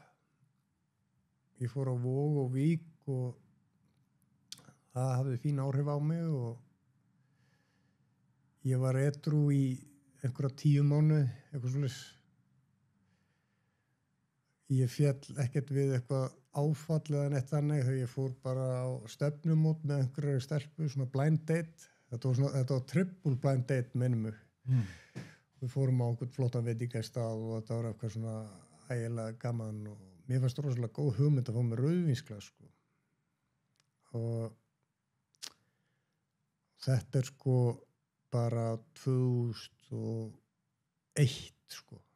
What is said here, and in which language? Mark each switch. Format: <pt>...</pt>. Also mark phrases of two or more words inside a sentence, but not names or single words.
<is>Ég fór á Vog og Vík og það hafði fín áhrif á mig og ég var edrú í einhverja 10 mánuði, eitthvað svoleiðis. Ég féll ekkert við eitthvað áfall eða neitt þannig þegar ég fór bara á stefnumót með einhverju stelpu, svona</is> <en>blind date.</en> <is>Þetta var</is> <en>triple blind date,</en> <is>minnum mig. við fórum á einhvern flottan veitingastað og þetta var eitthvað svona ægilega gaman og mér fannst rosalega góð hugmynd að fá með rauðvínsglas sko. Og þetta sko bara 2001 sko.</is>